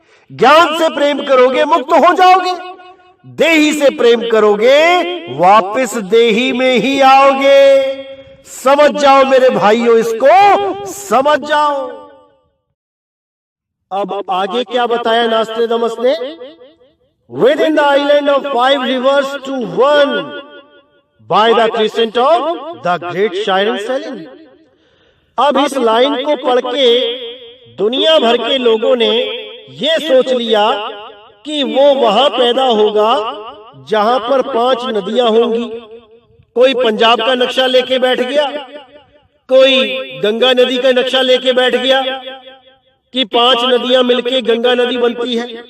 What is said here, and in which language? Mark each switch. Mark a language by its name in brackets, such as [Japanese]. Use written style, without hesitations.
[Hindi] ज्ञान से प्रेम करोगे मुक्त हो जाओगे, देही से प्रेम करोगे वापस देही में ही आओगे। समझ जाओ मेरे भाइयों, इसको समझ जाओ। अब आगे क्या बताया नास्ट्रेडमस ने? [English] Within the island of 5 rivers to 1 by the crescent of the great Shiren Selin। [Hindi] अब इस लाइन को पढ़ के दुनिया भर के लोगों ने ये सोच लिया कि वो वहां पैदा होगा जहां पर 5 नदियां होंगी। कोई पंजाब का नक्शा लेके बैठ गया, कोई गंगा नदी का नक्शा लेके बैठ गया कि 5 नदियां मिलके गंगा नदी बनती है।